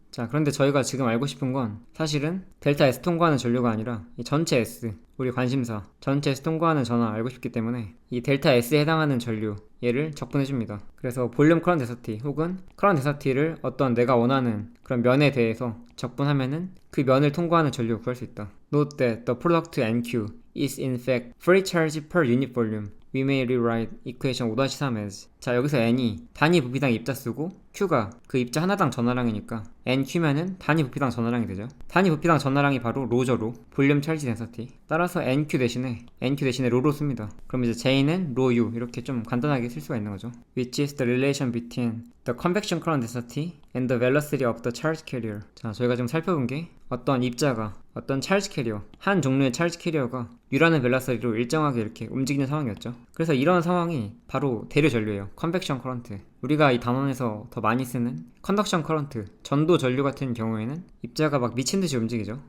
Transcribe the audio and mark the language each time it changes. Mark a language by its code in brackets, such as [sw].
[ko] 자, 그런데 저희가 지금 알고 싶은 건 사실은 델타 S 통과하는 전류가 아니라 이 전체 S, 우리 관심사 전체 S 통과하는 전화 알고 싶기 때문에 이 델타 S에 해당하는 전류 얘를 적분해줍니다. 그래서 볼륨 커런트 데서티 혹은 커런트 데서티를 어떤 내가 원하는 그런 면에 대해서 적분하면은 그 면을 통과하는 전류 구할 수 있다. [en] Note that the product NQ is in fact free charge per unit volume. We may rewrite equation 5-3 as. [ko] 자, 여기서 n이 단위 부피당 입자수고 q가 그 입자 하나당 전화량이니까 nq면은 단위 부피당 전화량이 되죠. 단위 부피당 전화량이 바로 로죠, 로. 볼륨 찰지 덴서티. 따라서 nq 대신에 로로 씁니다. 그럼 이제 j는 로 u 이렇게 좀 간단하게 쓸 수가 있는 거죠. [en] Which is the relation between the convection current density and the velocity of the charge carrier. [ko] 자, 저희가 지금 살펴본 게 어떤 입자가 어떤 찰지 캐리어, 한 종류의 찰지 캐리어가 U라는 벨라서리로 일정하게 이렇게 움직이는 상황이었죠. 그래서 이런 상황이 바로 대류 전류예요. 컨벡션 커런트. 우리가 이 단원에서 더 많이 쓰는 컨덕션 커런트, 전도 전류 같은 경우에는 입자가 막 미친듯이 움직이죠.